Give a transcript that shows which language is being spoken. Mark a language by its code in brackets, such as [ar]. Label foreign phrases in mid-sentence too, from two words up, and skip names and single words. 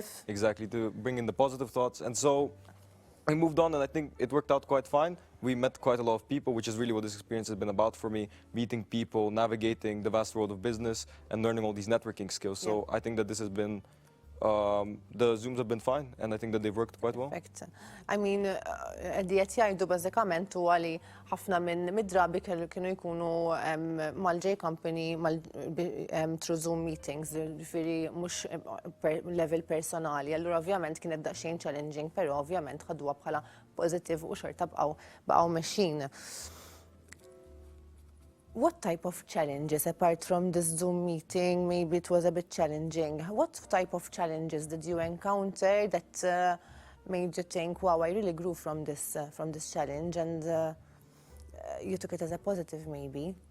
[en] Exactly, to bring in the positive thoughts. And so I moved on, and I think it worked out quite fine. We met quite a lot of people, which is really what this experience has been about for me, meeting people, navigating the vast world of business, and learning all these networking skills. So I think that this has been, the Zooms have been fine, and I think that they've worked quite well. Perfect. I mean, [mt] diet jgħidu bażikament huwa li ħafna minn mid-drabi kienu jkunu mal-J company [en] through Zoom meetings, [mt] ġifieri mhux level personali. Allura ovvjament kienet daqsxejn challenging, però ovvjament ħaduha bħala positive u xorta bqgħu mexxin. [en] What type of challenges, apart from this Zoom meeting, maybe it was a bit challenging, what type of challenges did you encounter that made you think, wow, I really grew from this challenge, and you took it as a positive, maybe?